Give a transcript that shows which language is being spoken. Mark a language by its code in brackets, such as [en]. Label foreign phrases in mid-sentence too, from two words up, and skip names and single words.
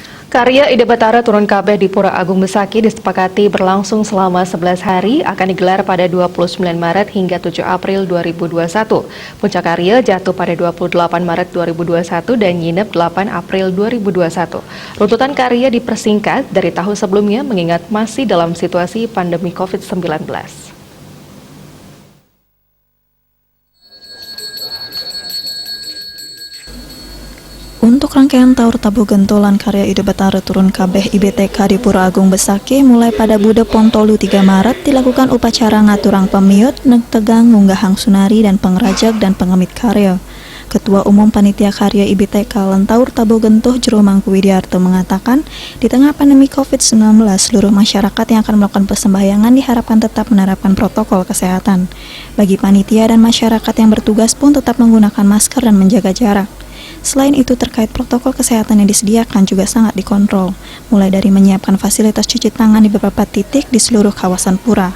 [id] Karya Ide Batara Turun Kabeh di Pura Agung Besaki disepakati berlangsung selama 11 hari akan digelar pada 29 Maret hingga 7 April 2021. Puncak karya jatuh pada 28 Maret 2021 dan nginep 8 April 2021. Runtutan karya dipersingkat dari tahun sebelumnya mengingat masih dalam situasi pandemi COVID-19. Untuk rangkaian Taur Tabu Gentolan karya Ide Batara Turun Kabeh IBTK di Pura Agung Besaki mulai pada Bude Pontolu 3 Maret dilakukan upacara ngaturang pemiut, tegang, ngunggahang sunari dan pengrajak dan pengemit karya. Ketua Umum Panitia Karya IBTK Taur Tabu Gentoh Jero Mangku Widiarto mengatakan, di tengah pandemi COVID-19, seluruh masyarakat yang akan melakukan persembahyangan diharapkan tetap menerapkan protokol kesehatan. Bagi panitia dan masyarakat yang bertugas pun tetap menggunakan masker dan menjaga jarak. Selain itu, terkait protokol kesehatan yang disediakan juga sangat dikontrol, mulai dari menyiapkan fasilitas cuci tangan di beberapa titik di seluruh kawasan pura.